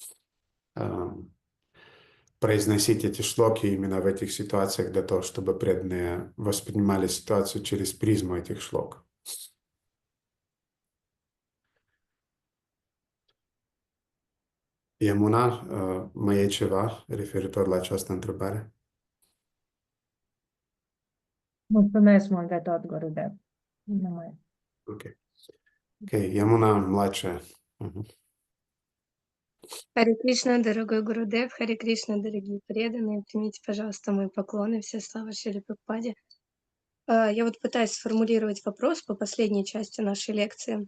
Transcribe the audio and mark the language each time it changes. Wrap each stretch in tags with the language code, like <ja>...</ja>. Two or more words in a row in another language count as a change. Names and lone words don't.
<ru>произносить эти шлоки именно в этих ситуациях для того, чтобы преданные воспринимали ситуацию через призму этих шлок.</ru> <ro>Yamuna, mai e ceva referitor la această întrebare? Mulțumesc mult de tot, Gurudev. Nu mai.</ro> <ru>Ok, Yamuna младшая. Харе Кришна, дорогой Гурудев, Харе Кришна, дорогие преданные, примите, пожалуйста, мои поклоны, все слава Шриле Прабхупаде. Я вот пытаюсь сформулировать вопрос по последней части нашей лекции.</ru>